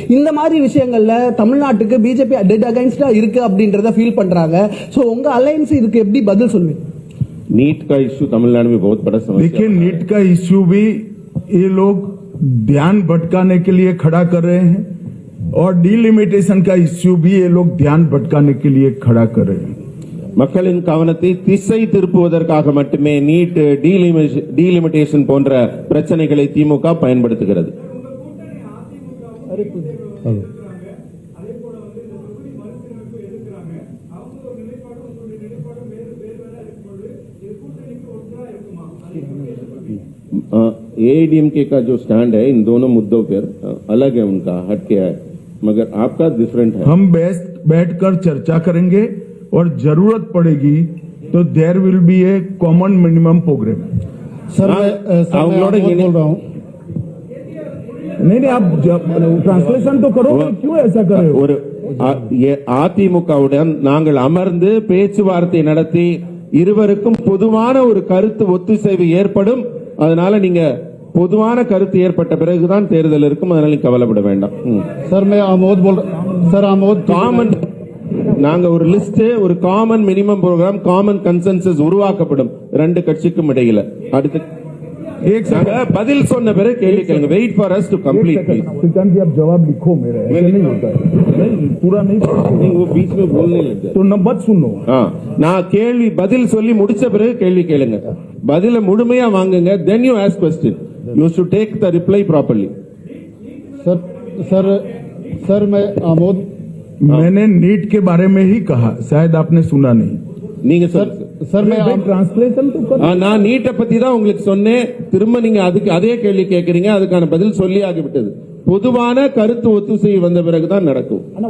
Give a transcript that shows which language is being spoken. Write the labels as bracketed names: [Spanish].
[Tamil] இந்த மாதிரி விஷயங்கள்ல தமிழ்நாட்டுக்கு பிஜேபி டெட் அகைன்ஸ்டா இருக்கு அப்படின்றத ஃபீல் பண்றாங்க. சோ உங்க அலையன்ஸ் இதுக்கு எப்படி பதில் சொல்லுவீங்க? [Hindi] नीट का इश्यू तमिलनाडु में बहुत बड़ा समस्या। देखिए, नीट का इश्यू भी ये लोग ध्यान भटकाने के लिए खड़ा कर रहे हैं और डीलिमिटेशन का इश्यू भी ये लोग ध्यान भटकाने के लिए खड़ा कर रहे हैं. [Tamil] மக்களின் கவனத்தை திசை திருப்புவதற்காக மட்டுமே நீட், டீலிமிட்டேஷன் போன்ற பிரச்சனைகளை திமுக பயன்படுத்துகிறது. [Hindi] एआईडीएमके का जो स्टैंड है इन दोनों मुद्दों पर अलग है, उनका हटके है, मगर आपका डिफरेंट है. हम बैठकर चर्चा करेंगे और जरूरत पड़ेगी तो [English] There will be a common minimum programme. [Tamil] Sir அவங்களோட [Hindi] बोल रहा हूँ. नहीं आप ट्रांसलेशन तो करो, क्यों ऐसा कर रहे हो? [Tamil] ஒரு அதிமுகவுடன் நாங்கள் அமர்ந்து பேச்சுவார்த்தை நடத்தி இருவருக்கும் பொதுவான ஒரு கருத்து ஒத்துசைவு ஏற்படும். அதனால நீங்க பொதுவான கருத்து ஏற்பட்ட பிறகுதான் தேர்தல் இருக்கும். அதனால நீங்க கவலைப்பட வேண்டாம். [Hindi] சார் मैं आमोद बोल रहा सर आमोद [Tamil] காமன் நாங்க ஒரு லிஸ்ட், ஒரு common minimum program, common consensus உருவாக்கப்படும் ரெண்டு கட்சிக்கும் இடையில. அடுத்து பதில் சொன்ன பிறகு கேள்வி கேளுங்க. [English] Wait for us to complete please. [Hindi] Shrikant जी आप जवाब लिखो, मेरा ऐसे नहीं होता है. नहीं पूरा नहीं, वो बीच में बोलने लग जाए तो मत सुनो. [Tamil] நான் கேள்வி பதில் சொல்லி முடிச்ச பிறகு கேள்வி கேளுங்க. பதில முழுமையா வாங்குங்க. [English] then you ask question. you should take the reply properly. [Hindi] Sir मैं आमोद मैंने नीट के बारे में ही कहा, शायद आपने सुना नहीं. [Tamil] நீங்க சொல்லுங்க [Hindi] सर मैं भाई ट्रांसलेशन तो कर [Tamil] நான் நீட்டை பத்தி தான் உங்களுக்கு சொன்னேன். திரும்ப நீங்க அதுக்கு அதே கேள்வி கேட்கறீங்க. அதுக்கான பதில் சொல்லி ஆகிவிட்டது. பொதுவான கருத்து ஒத்துசை வந்த பிறகுதான் நடக்கும்.